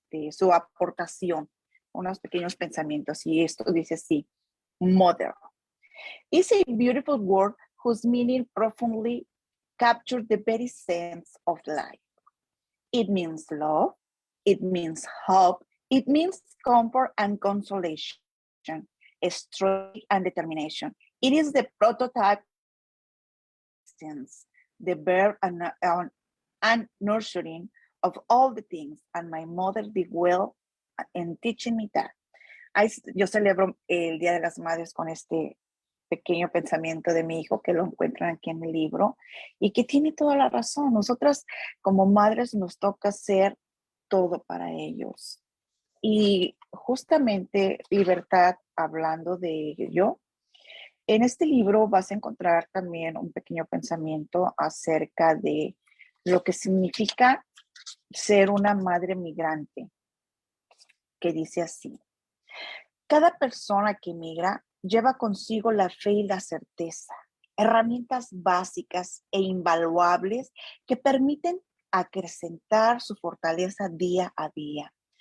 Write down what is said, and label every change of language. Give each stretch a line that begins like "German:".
Spanish: su aportación, unos pequeños pensamientos. Y esto dice así:
English: mother is a beautiful word whose meaning profoundly captures the very sense of life. It means love, it means hope, it means comfort and consolation, strength and determination. It is the prototype sense, the birth and nurturing of all the things, and my mother did well in teaching me that.
Spanish: Yo celebro el Día de las Madres con este pequeño pensamiento de mi hijo que lo encuentran aquí en el libro y que tiene toda la razón. Nosotras como madres nos toca hacer todo para ellos. Y justamente, Libertad, hablando de ello, en este libro vas a encontrar también un pequeño pensamiento acerca de lo que significa ser una madre migrante, que dice así: cada persona que migra lleva consigo la fe y la certeza, herramientas básicas e invaluables que permiten acrecentar su fortaleza día a día.